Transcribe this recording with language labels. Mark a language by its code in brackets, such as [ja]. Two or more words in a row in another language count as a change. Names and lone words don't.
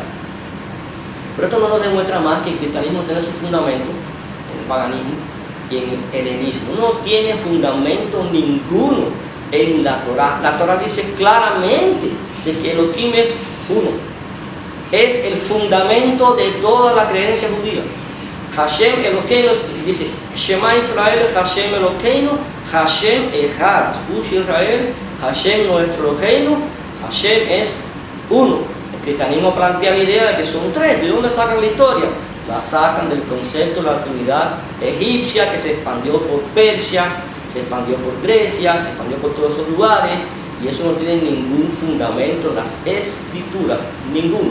[es] Pero esto no nos demuestra más que el cristianismo tiene su fundamento en el paganismo y en el helenismo. No tiene fundamento ninguno en la Torá. La Torá dice claramente de que Elohim es uno. Es el fundamento de toda la creencia judía. [he] השם אלוקינו, dice שמע ישראל, השם אלוקינו, השם אחד. [es] Escucha Israel, Hashem nuestro Elokeinu, Hashem es uno. El cristianismo plantea la idea de que son tres. ¿De dónde sacan la historia? La sacan del concepto de la Trinidad egipcia, que se expandió por Persia, se expandió por Grecia, se expandió por todos esos lugares, y eso no tiene ningún fundamento en las escrituras, ninguno.